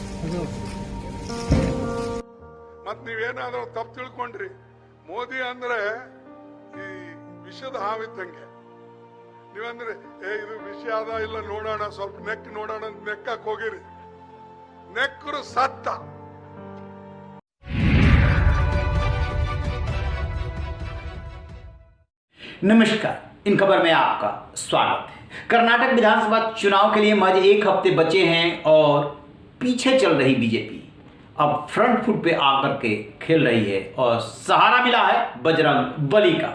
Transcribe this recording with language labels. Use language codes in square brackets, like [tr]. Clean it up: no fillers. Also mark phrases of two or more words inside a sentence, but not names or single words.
[kn] ಮತ್ ನೀವೇನಾದ್ರೂ ತಪ್ಪು ತಿಳ್ಕೊಂಡ್ರಿ. ಮೋದಿ ಅಂದ್ರೆ ಈ ವಿಷದ ಹಾವಿದ್ದಂಗೆ. ನೀವಂದ್ರೆ ಇದು ವಿಷ ಅದ ಇಲ್ಲ ನೋಡೋಣ, ಸ್ವಲ್ಪ ನೆಕ್ ನೋಡೋಣ ನೆಕ್ಕಕ್ ಹೋಗಿರಿ, ನೆಕ್ಕರು ಸತ್ತ. [hi] नमस्कार, इन खबर में आपका स्वागत है। कर्नाटक विधानसभा चुनाव के लिए महज एक हफ्ते बचे हैं और पीछे चल रही बीजेपी अब [en] front foot [hi] पे आकर के खेल रही है और सहारा मिला है बजरंग बली का।